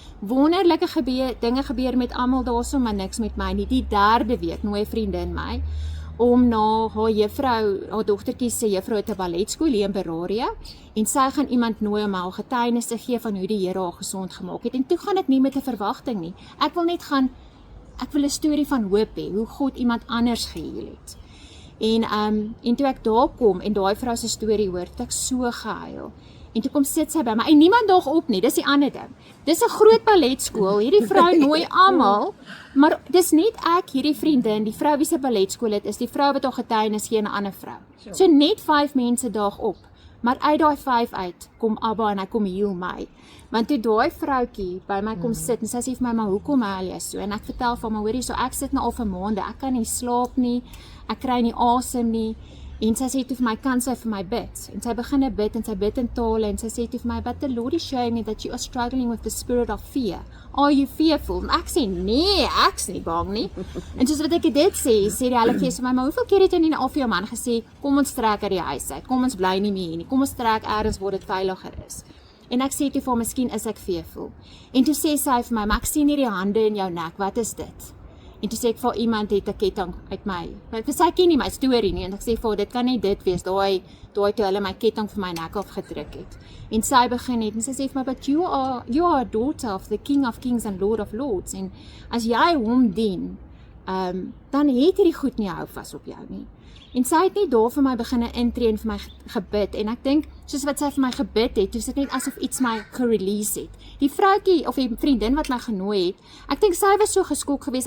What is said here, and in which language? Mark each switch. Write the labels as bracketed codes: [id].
[af] Wonderlike dinge gebeur met almal daarso maar niks met my nie. Die 3de week nooi 'n vriendin my om na haar dogtertjie se juffrou het 'n balletskool hier in Beraria en sy gaan iemand nooi om haar getuienis te gee van hoe die Here haar gesond gemaak het. En toe gaan ek nie met 'n verwagting nie. Ek wil 'n storie van hoop hê, hoe God iemand anders geheel het. En toe ek daar kom en daai vrou se storie hoor, het ek so gehuil. En toe kom sit sy by my, en niemand daag op nie, dis die ander ding. Dis 'n groot balletskool, hierdie vrou nooi almal, maar dis net ek, hierdie vriendin, die vrou wie se balletskool het, is die vrou wat haar getuienis gee aan 'n ander vrou. So net 5 mense daag op, maar uit daai 5 uit, kom Abba en hy kom heel my. Want toe daai vroutjie by my kom sit, en sy sê vir my, maar hoekom huil jy so? En ek vertel van my, hoorie, so ek sit nou al vir maande, ek kan nie slaap nie, ek kry nie asem nie, en sy sê toe vir my, kan sy vir my bid? En sy begin bid, en sy bid in tale, en sy sê toe vir my, [en] but the Lord is showing me that you are struggling with the spirit of fear. Are you fearful? [af] En ek sê, nee, ek's nie bang nie. En soos wat ek dit sê die Heilige Gees vir my, maar hoeveel keer het jy nie al vir jou man gesê, kom ons trek uit die huis uit, kom ons bly nie meer nie, kom ons trek ergens waar dit veiliger is. En ek sê toe vir haar, miskien is ek fearful. En toe sê sy vir my, maar ek sien hierdie hande in jou nek, wat is dit? En toe sê ek vir iemand het 'n ketting uit my. Want sy ken nie my storie nie en ek sê vir dit kan nie dit wees. Daai toe hulle my ketting vir my nek afgedruk het. En sy begin net en sy sê vir my, [en] but you are a daughter of the King of Kings and Lord of Lords. [af] En as jy hom dien, dan het hierdie goed nie hou vas op jou nie. En sy het net daar vir my beginne intree en vir my gebid. En ek dink, soos wat sy vir my gebid het, toe sit net asof iets my gerelease het. Die vroutjie, of die vriendin wat my genooi het, ek dink sy was so geskok geweest.